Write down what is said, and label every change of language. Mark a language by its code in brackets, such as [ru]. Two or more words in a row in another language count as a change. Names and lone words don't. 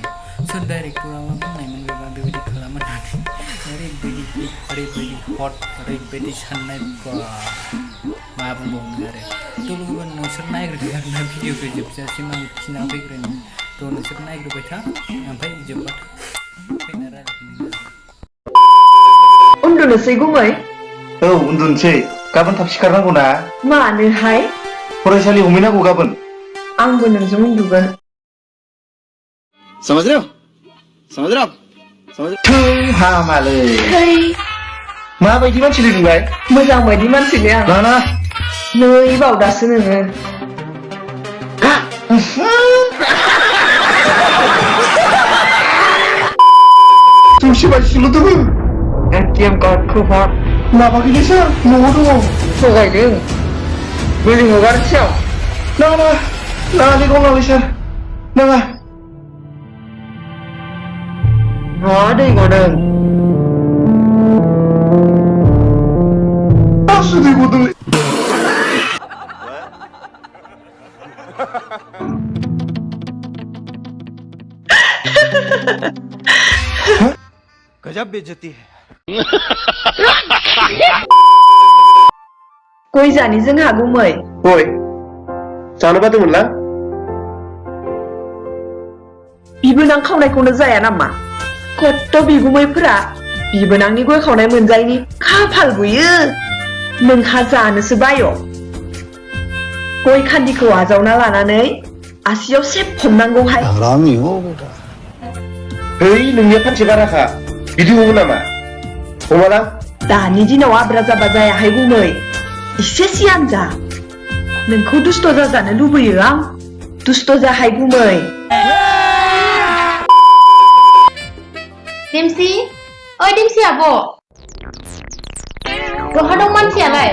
[brx] सोर डाइरेक्टरा मा बुंनायमोन बेबा बेबायदि खालामो होननानै ओरैबायदि हिट, ओरैबायदि हट, ओरैबायदि साननाय मा बुंबावनो आरो लोगोफोर नोंसोर नायग्रोदो आरोना भिडिअखौ जोबजासिम आं खिना फैग्रोनि नोंसोर नायग्रोबाय था ओमफ्राय जोब्बाथाय फैना रायज्लायफिनगोन। उन्दुनोसै गुमै? औ उन्दुनोसै। गाबोन थाब सिखारनांगौ ना। मानोहाय? फरायसालि हमहैनांगौ गाबोन। आंबो नोंजों उन्दुगोन। [hi] समझ रहे हो? समझ रहे हो? समझ [brx] हामालै थै माबायदि मानसिलै नोंलाय? मोजां बायदि मानसिलै आं। लाना नै बावदासो नोङो। जौसे बाजिल' दङ। एटिएम कार्डखौ हर। माबाखैलै सार न'आव दङ। थगायदों। मुलि हगारनोसै आं। नाङा नाङालै गावनालै सार नाङा। मा दै गदों? आसुदै गदोंलै। [hi] गजब बेइज्जती है। [brx] गय जानि जोंहा गुमै। गय जानो बादोंमोनलां। बिबोनां खावनायखौनो जाया नामा? खत्त' बिगुमैफोरा बिबोनांनि गय खावनाय मोनजायैनि खाफाल बुयो। नोंहा जानोसो बाय'। गय खान्दिखौ आजावना लानानै आसियाव सेब हमनांगौहाय। [hi] हरामी हो बेटा। [brx] है नोंनिया फानसे बाराखा। बिदि हमो नामा? हमाला दानि दिनाव आब्रा जाबा जायाहाय गुमै। एसे सियान जा। नोंखौ दुस्ट' जाजानो लुबैयो आं। दुस्ट' जाहाय गुमै। देमसि ओइ देमसि आब' बहा दं मानसियालाय?